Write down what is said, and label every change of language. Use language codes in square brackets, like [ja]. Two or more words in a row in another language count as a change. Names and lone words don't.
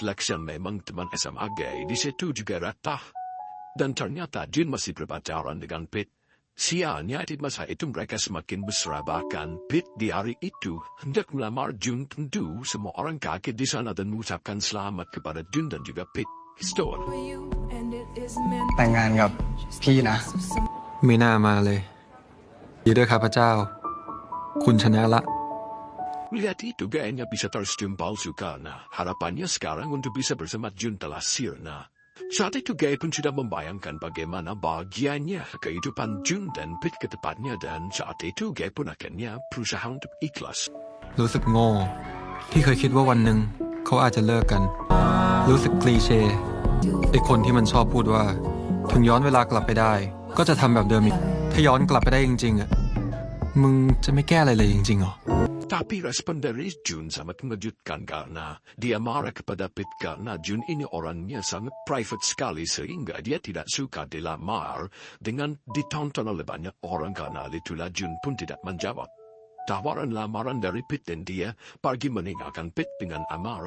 [id] Lex yang memang teman SMA Guy di situ juga datang. Dan ternyata June masih berpacaran dengan Pete. Sialnya di masa itu mereka semakin mesra, bahkan Pete di hari itu hendak melamar June. Tentu semua orang kaget di sana dan mengucapkan selamat kepada June dan juga Pete. Histor. [th] แต่งงานกับพี่นะ ไม่น่ามาเลยยินดีด้วยครับพระเจ้าคุณชนะละ [id] Melihat itu Guy-nya bisa tersenyum palsu karena harapannya sekarang untuk bisa bersama June telah sirna. Saat itu Guy pun sudah membayangkan bagaimana bahagianya kehidupan June dan Pete ke depannya, dan saat itu Guy pun akhirnya berusaha untuk ikhlas. [th] รู้สึกโง่ที่เคยคิดว่าวันหนึ่งเขาอาจจะเลิกกันรู้สึกคลีเช่ไอ้คนที่มันชอบพูดว่าถึงย้อนเวลากลับไปได้ก็จะทำแบบเดิมอีกถ้าย้อนกลับไปได้จริงๆอ่ะมึงจะไม่แก้อะไรเลยจริงๆหรอ [id] Tapi respon dari June sangat mengejutkan karena dia marah kepada Pete karena June ini orangnya sangat private sekali sehingga dia tidak suka dilamar dengan ditonton oleh banyak orang. Karena itulah June pun tidak menjawab tawaran lamaran dari Pete dan dia pergi meninggalkan Pete dengan amarah.